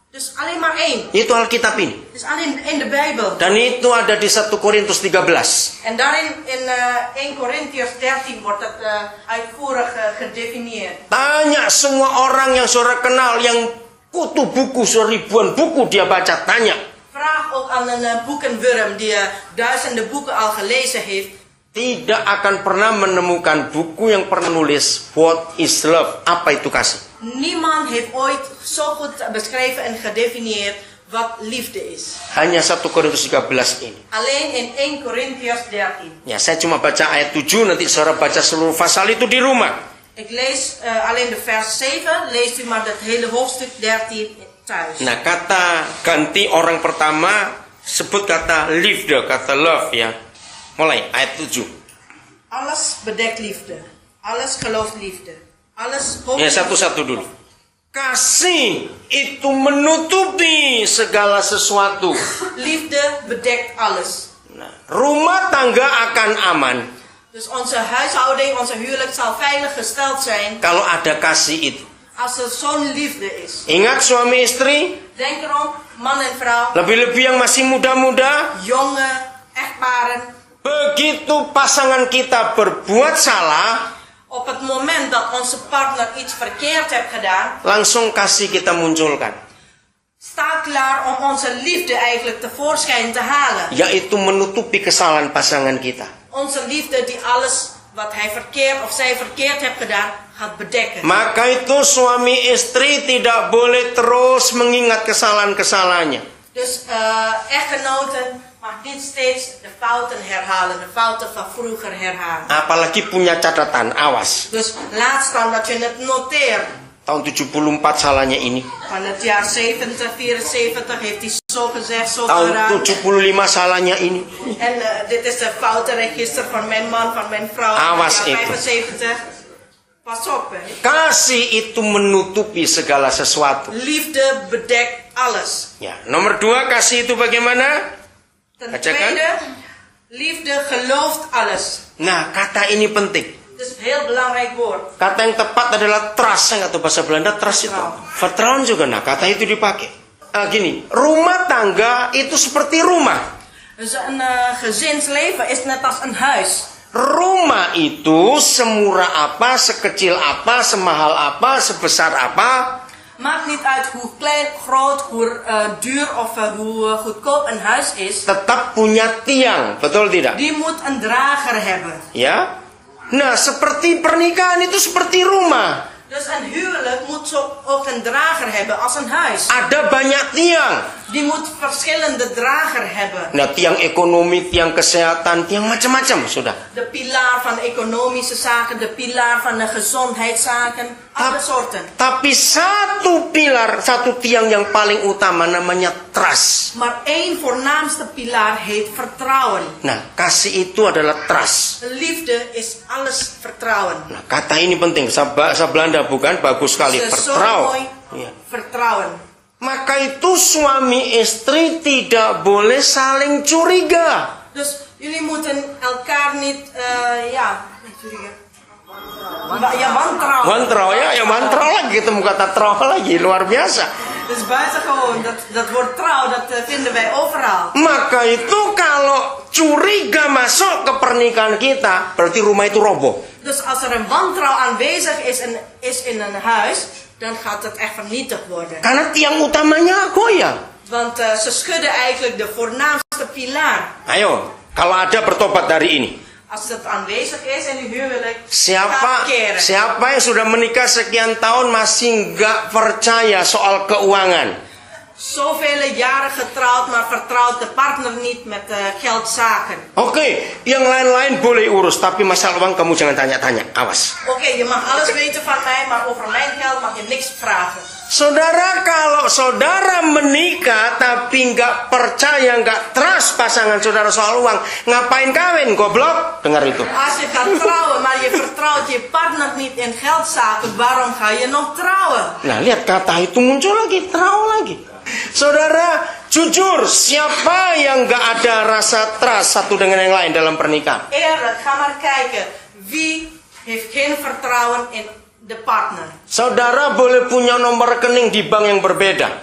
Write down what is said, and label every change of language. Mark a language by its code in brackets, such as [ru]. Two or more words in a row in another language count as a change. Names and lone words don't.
[nl] Dus alleen maar één. [id] Itu Alkitab ini. [nl] Dus alleen in de Bijbel. [id] Dan itu ada di 1 Korintus 13. [nl] En daarin in 1 Korintiërs 13 wordt dat uitvoerig gedefinieerd. [id] Tanya semua orang yang saudara kenal, yang kutu buku, ribuan buku dia baca, tanya. [nl] Vraag ook aan een boekenwurm die duizenden boeken al gelezen heeft. [id] Tidak akan pernah menemukan buku yang pernah nulis [en] what is love, [id] apa itu kasih. [nl] Niemand heeft ooit zo goed beschreven en gedefinieerd wat liefde is. [id] Hanya 1 Korintus 13 ini. [nl] Alleen in 1 Korintiërs 13. [id] Ya, saya cuma baca ayat 7, nanti saudara baca seluruh pasal itu di rumah. [nl] Ik lees alleen de vers 7, leest u maar dat hele hoofdstuk 13 thuis. [id] Nah, kata ganti orang pertama sebut kata liefde, kata love ya. Mulai ayat 7. [nl] Alles bedekt liefde. Alles gelooft liefde. Alles hoopt. [id] Ya, satu-satu dulu. Kasih itu menutupi segala sesuatu. [nl] Liefde bedekt alles. [id] Nah, rumah tangga akan aman. [nl] Dus onze huishouding, onze huwelijk zal veilig gesteld zijn. [id] Kalau ada kasih itu. [nl] Als er zo'n liefde is. [id] Ingat suami istri. [nl] Denk erom, man en vrouw. [id] Lebih-lebih yang masih muda-muda. [nl] Jonge echtparen. [id] Begitu pasangan kita berbuat salah, [nl] Op het moment dat onze partner iets verkeerd heeft gedaan, [id] langsung kasih kita munculkan. [nl] sta klaar om onze liefde eigenlijk tevoorschijn te halen. [id] Yaitu menutupi kesalahan pasangan kita. [nl] Onze liefde die alles wat hij verkeerd of zij verkeerd heeft gedaan, gaat bedekken. [id] Maka itu suami istri tidak boleh terus mengingat kesalahan-kesalahannya. [nl] Dus echtgenoten mag niet steeds de fouten herhalen, de fouten van vroeger herhalen. [id] Apalagi punya catatan, awas. [nl] Dus laat staan dat je het noteert. [id] Tahun 74 salahnya ini. [nl] Van het jaar 70, 74 heeft hij zo gezegd, zo [id] Tahun [nl] gedaan. [id] 75 salahnya ini. [nl] En dit is de foutenregister van mijn man, van mijn vrouw. [id] Awas [nl] van het [id] itu. [nl] jaar 75. Pas op, hè. [id] Kasih itu menutupi segala sesuatu. [nl] Liefde bedekt alles. [id] Ya, nomor 2, kasih itu bagaimana? [nl] Ten [id] Bacakan. [nl] tweede, liefde gelooft alles. [id] Nah, kata ini penting. [nl] Het is een heel belangrijk woord. [id] Kata yang tepat adalah trust. Saya nggak tahu bahasa Belanda, trust itu. Vertrouwen juga. Nah, kata itu dipakai. Gini, rumah tangga itu seperti rumah. [nl] Dus een gezinsleven is net als een huis. [id] Rumah itu semurah apa, sekecil apa, semahal apa, sebesar apa. [nl] Maakt niet uit hoe klein, groot, hoe duur of hoe goedkoop een huis is. [id] Tetap punya tiang, betul tidak? [nl] Die moet een drager hebben. [id] Ya. Nah, seperti pernikahan itu seperti rumah. [nl] Dus een huwelijk moet ook een drager hebben als een huis. [id] Ada banyak tiang. [nl] Die moet verschillende drager hebben. [id] Nah, tiang ekonomi, tiang kesehatan, tiang macam-macam sudah. [nl] De pilaar van de economische zaken, de pilaar van de gezondheidszaken, alle soorten. [id] Tapi satu pilar, satu tiang yang paling utama namanya trust. [nl] Maar één voornaamste pilaar heet vertrouwen. [id] Nah, kasih itu adalah trust. [nl] Liefde is alles vertrouwen. [id] Nah, kata ini penting. Bahasa Belanda bukan? Bagus sekali. [nl] Het is zo Vertrouwen. mooi. [id] Ya. [nl] Vertrouwen. [id] Maka itu suami istri tidak boleh saling curiga. [nl] Dus jullie moeten elkaar niet, wantrouwen. [id] Wantrouwen ya wantrouwen lagi, ketemu kata trouw lagi, luar biasa. [nl] Dus buitengewoon, dat woord trouw, dat vinden wij overal. [id] Maka itu kalau curiga masuk ke pernikahan kita, berarti rumah itu roboh. [nl] Dus als er een wantrouw aanwezig is in een huis, dan gaat het echt vernietigd worden. [id] Karena tiang utamanya goyang. [nl] Want ze schudden eigenlijk de voornaamste pilaar. [id] Ayo, kalau ada bertobat dari ini. [nl] Als het aanwezig is in uw huwelijk, gaat keren. [id] Siapa yang sudah menikah sekian tahun masih nggak percaya soal keuangan? [nl] Zoveel jaren getrouwd, maar vertrouwt de partner niet met geldzaken. [id] Oke, yang lain-lain boleh urus, tapi masalah uang kamu jangan tanya-tanya, awas. [nl] Oké, je mag alles weten van mij, maar over mijn geld mag je niks vragen. [id] Saudara, kalau saudara menikah tapi nggak percaya, nggak trust pasangan saudara soal uang, ngapain kawin, goblok? Dengar itu. [nl] Als je gaat trouwen, maar je vertrouwt je partner niet in geldzaken, waarom ga je nog trouwen? [id] Nah, lihat kata itu muncul lagi, trouw lagi. Saudara, jujur, siapa yang nggak ada rasa trust satu dengan yang lain dalam pernikahan? [nl] Eerlijk, ga maar kijken. Wie heeft geen vertrouwen in de partner? [id] Saudara boleh punya nomor rekening di bank yang berbeda.